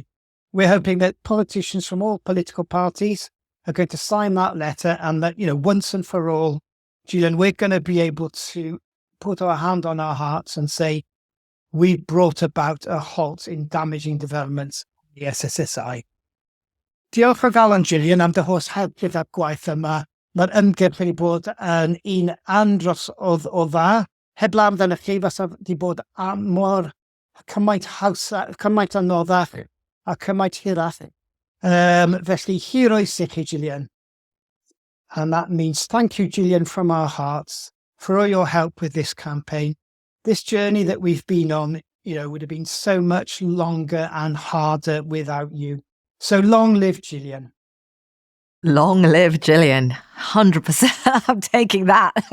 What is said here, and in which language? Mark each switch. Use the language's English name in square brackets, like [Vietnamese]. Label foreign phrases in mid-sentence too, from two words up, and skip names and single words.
[English] We're hoping that politicians from all political parties are going to sign that letter and that, once and for all, Gillian, we're going to be able to put our hand on our hearts and say, we brought about a halt in damaging developments in the SSSI. [Welsh] Diolch o galon, Gillian, am dy holl help gyda'r gwaith yma. Mae'r ymgyrch wedi bod yn un andros o dda. Heblaw amdano chi, fasa wedi bod mor cymaint anoddach a cymaint hirach. Felly, heroes i chi, Gillian. [English] And that means thank you, Gillian, from our hearts for all your help with this campaign. This journey that we've been on, would have been so much longer and harder without you. So long live Gillian. Long live Gillian. 100%. I'm taking that.